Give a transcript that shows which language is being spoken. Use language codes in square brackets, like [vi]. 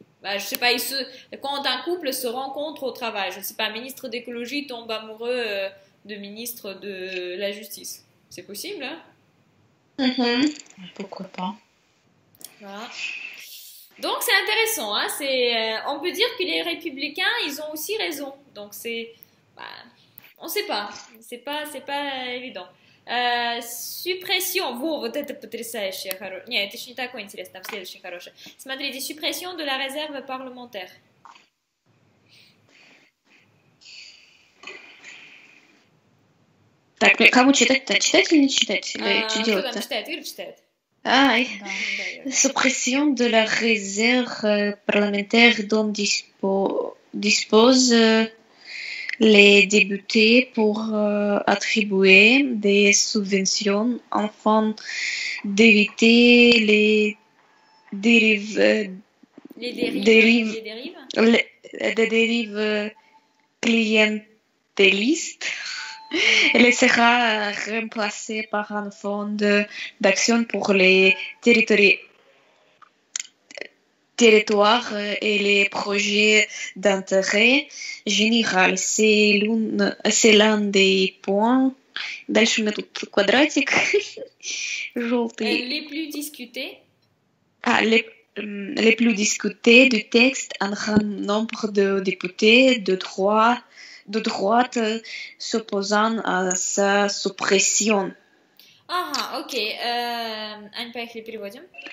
[fr] Bah, je sais pas, quand un couple se rencontre au travail, je ne sais pas, un ministre d'écologie tombe amoureux de ministre de la justice. C'est possible, hein? Mhm. Pourquoi pas? Voilà. Donc c'est intéressant, hein? On peut dire que les républicains, ils ont aussi raison. Donc bah, on sait pas, c'est pas évident. [ru] Suppression, вот это потрясающее, нет, это еще не такое интересное, там следующее хорошее. Смотрите, [fr] suppression de la réserve parlementaire. [ru] Так, кому читать-то? Читать или не читать? Или что Кто там делать-то? читает? Ира читает. Ай. Да. [fr] Suppression de la réserve parlementaire dont disposent les députés pour attribuer des subventions afin d'éviter les dérives, Les dérives. dérives- Les dérives. des dérives clientélistes. Elle sera remplacée par un fonds d'action pour les territoires et les projets d'intérêt général. C'est l'un des points. [ru] Дальше у меня тут квадратик желтый. [fr] Les plus discutés. Les plus discutés du texte, un grand nombre de députés de droite s'opposant à sa suppression. Ah, [ru] ok. Ань, поехали, переводим.